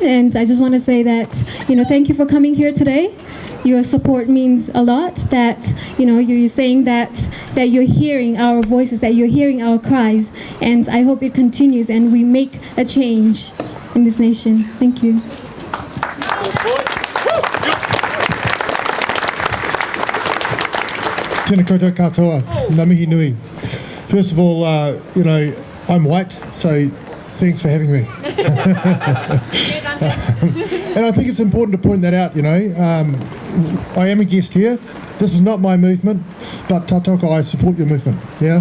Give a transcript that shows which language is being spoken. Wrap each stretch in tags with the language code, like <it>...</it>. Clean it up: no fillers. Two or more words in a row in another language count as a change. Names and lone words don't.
<en>And I just want to say that, thank you for coming here today. Your support means a lot, that, you're saying that you're hearing our voices, that you're hearing our cries. And I hope it continues and we make a change in this nation. Thank you.</en> <mi>Tēnā koutou katoa, ngā mihi nui.</mi> <en>First of all, I'm white, so thanks for having me. And I think it's important to point that out, I am a guest here. This is not my movement, but Tātoko, I support your movement, yeah?</en>